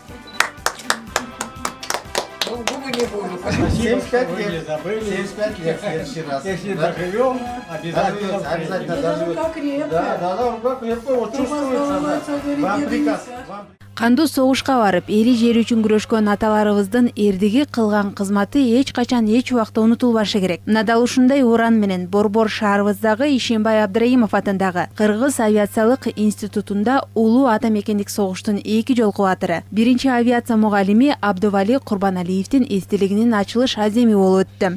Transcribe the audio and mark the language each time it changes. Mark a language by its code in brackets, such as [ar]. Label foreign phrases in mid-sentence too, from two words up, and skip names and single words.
[ru] Губы не буду. 75 лет. 75 лет в следующий раз. Если доживем, обязательно доживем. Да, как крепко. Вот чувствуется. Вам приказ. [ky] Кандуу согушка барып, эли жер үчүн күрөшкөн аталарыбыздын эрдиги кылган кызматы эч качан эч убакта унутулбашы керек. Мына дал ушундай уран менен Борбор шаарыбыздагы Ишембай Абдрайымов атындагы Кыргыз авиациялык институтунда улуу ата мекендик согуштун 2 жолку батыры, 1-авиация мугалими Абдували Курбаналиевдин эстелигинин ачылыш аземи болуп өттү.